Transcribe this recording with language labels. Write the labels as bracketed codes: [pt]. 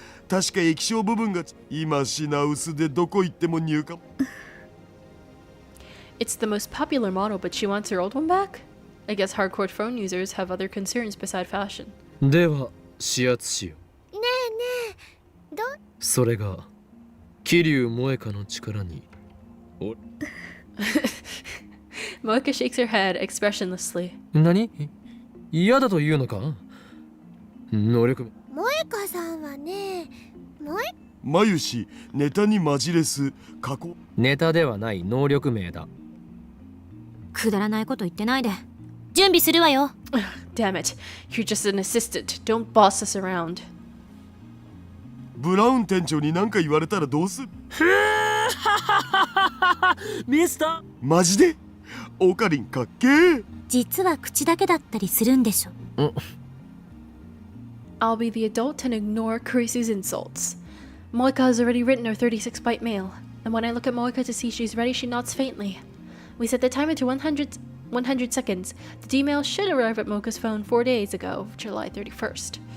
[ja] 確か液晶部分が今品薄でどこ行っても入荷。 [en] It's the most popular model, but she wants her old one back? I guess hardcore phone users have other concerns beside fashion. [ja] では指圧しよう。ねえねえ、それが桐生萌香の力に。 [en] Moeka shakes her head expressionlessly. [ja] 何？嫌だというのか？能力。萌香さんはね、眉しネタにマジレス過去。ネタではない能力名だ。くだらないこと言ってないで。準備するわよ。 [en] Damn it. You're just an assistant. Don't boss us around. [ja] ブラウン店長に何か言われたらどうする？ミスター。マジで？オカリンかっけー。実は口だけだったりするんでしょ。 [en] I'll be the adult and ignore Kurisu's insults. Moeka has already written her 36-byte mail, and when I look at Moeka to see she's ready, she nods faintly. We set the timer to 100 seconds. The D-mail should arrive at Moeka's phone 4 days ago, July 31st.